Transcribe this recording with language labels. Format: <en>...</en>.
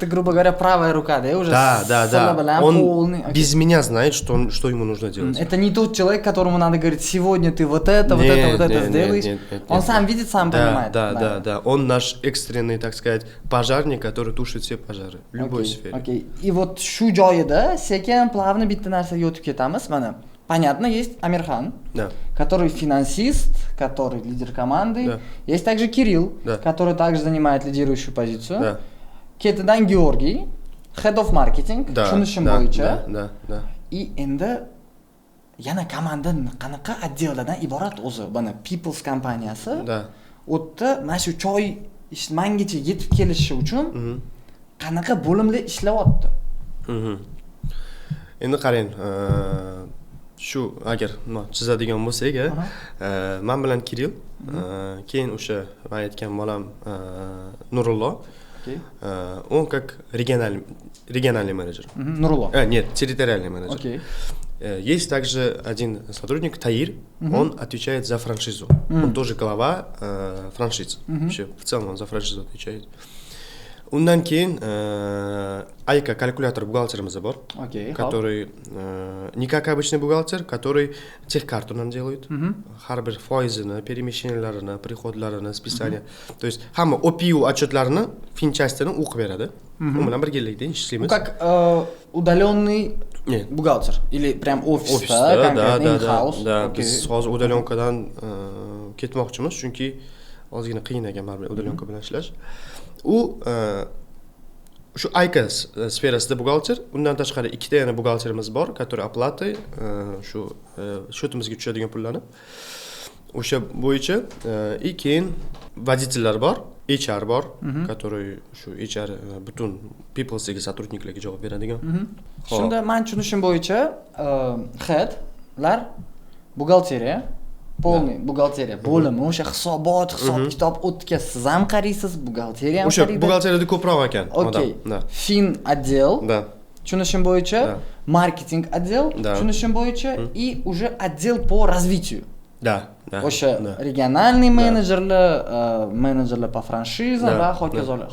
<ru>Это, грубо говоря, правая рука, да, уже. Да. Он без меня знает, что ему нужно делать. Это не тот человек, которому надо говорить: сегодня ты вот это сделаешь. Он сам видит, сам понимает. Да. Он наш экстренный, так сказать, пожарник, который тушит все пожары в любой сфере. Окей. И вот</ru> <uz>shu joyida sekin плавно bitta narsaga o'tib ketamiz, mana.</uz> <ru>Понятно, есть Амирхан, который финансист, который лидер команды. Есть также Кирилл, который также занимает лидирующую позицию.</ru> <uz>Ketidan Georgiy,</uz> <en>head of marketing,</en> <uz>tushunishim bo'yicha. И endi yana komanda qanaqa отделlardan iborat o'zi? Mana People's kompaniyasi. O'tda mana shu choy mangacha yetib kelishi uchun qanaqa bo'limlar ishlayapti? Endi qarang, shu agar chizadigan bo'lsak, men bilan Kirill, keyin o'sha men aytgan bolam Nurullo,</uz> <ru>он как региональный менеджер. Нурулло. Нет, территориальный менеджер. Есть также один сотрудник Таир, он отвечает за франшизу. Он тоже глава франшиз. Вообще в целом он за франшизу отвечает.</ru> <uz>Undan keyin Ayka kalkulyator бухгалтерimiz bor,</uz> <ru>который не как обычный бухгалтер, который техкарту делает,</ru> <uz>har bir foizini, перемещенияларini, приходlarini, списание. То есть hamma OPU отчетlarini, finchastini o'qib beradi. U bilan birgalikda ishlaymiz.</uz> <ru>Как удаленный бухгалтер или прям офисda, конкретно in-house.</ru> <uz>Да, biz hozir udalyonkadan ketmoqchimiz, chunki ozgina qiyin ekan baribir udalyonka bilan ishlash. U shu Ayka sferasida buxgalter, undan tashqari ikkita yana buxgalterimiz bor,</uz> <ru>который оплатой</ru> <uz>shu счетimizga tushadigan pullarni o'sha bo'yicha, и keyin водительlar bor, HR bor, который shu HR butun people'sdagi сотрудникlarga javob beradigan. Shunda men tushunishim bo'yicha headlar buxgalteriya, полный buxgalteriya bo'limi, o'sha hisobot, hisob-kitob o'tkaz, siz ham qaraysiz, buxgalteriya ham qaraydi. O'sha buxgalteriyada ko'proq ekan odam. Fin отдел. Tushunishim bo'yicha marketing отдел, tushunishim bo'yicha</uz> <ru>и уже отдел по развитию.</ru> <uz>O'sha regionальный menedjerlar по франшизам va hokazolar.</uz>